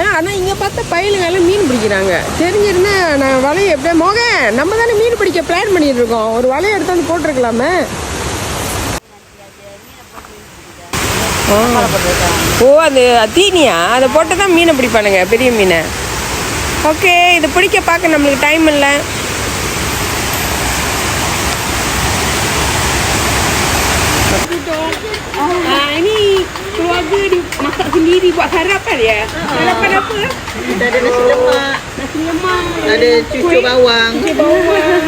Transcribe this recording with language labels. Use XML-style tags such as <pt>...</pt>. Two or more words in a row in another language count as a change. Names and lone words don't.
<ta>ஆனால் இங்கே பார்த்தா பயலுங்கெல்லாம் மீன் பிடிக்கிறாங்க. தெரிஞ்சிருந்தா நான் வலையை எப்படியே நம்ம தானே மீன் பிடிக்க பிளான் பண்ணிட்டு இருக்கோம். ஒரு வலையை எடுத்து வந்து போட்டிருக்கலாமே. ஓ, அது தீனியா? அதை போட்டு தான் மீனை பிடிப்பானுங்க, பெரிய மீனை. ஓகே, இதை பிடிக்க பார்க்க நம்மளுக்கு டைம் இல்லை.</ta> <ms>Ini keluarga dia masak sendiri buat sarapan ya? Sarapan apa? Kita ada nasi lemak. Nasi lemak. Ada cucuk bawang. Cucuk bawang.</ms>